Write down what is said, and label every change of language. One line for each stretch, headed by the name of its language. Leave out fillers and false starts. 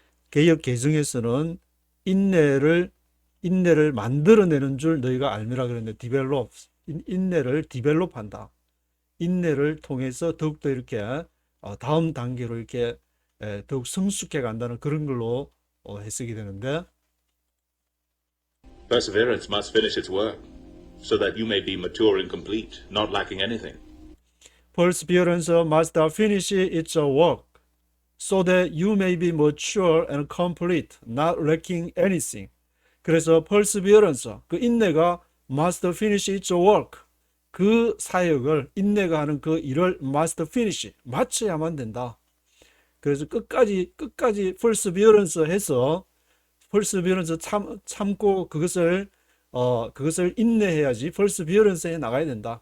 Korean: 개역 개정에서는 인내를 만들어내는 줄 너희가 알미라 그랬는데 develops, 인내를 develop한다. 인내를 통해서 더욱더 이렇게 다음 단계로 이렇게 더욱 성숙해 간다는 그런 걸로 해석이 되는데
English: Perseverance must finish its work, so that you may be mature and complete, not lacking anything. Perseverance must finish its work, so that you may be mature and complete, not lacking anything.
Korean: 그래서 perseverance, 그 인내가
English: must finish its work,
Korean: 그 사역을 인내가 하는 그 일을 must finish, 마쳐야만 된다. 그래서 끝까지 perseverance 해서 perseverance 참고 그것을 인내해야지 perseverance에 나가야 된다.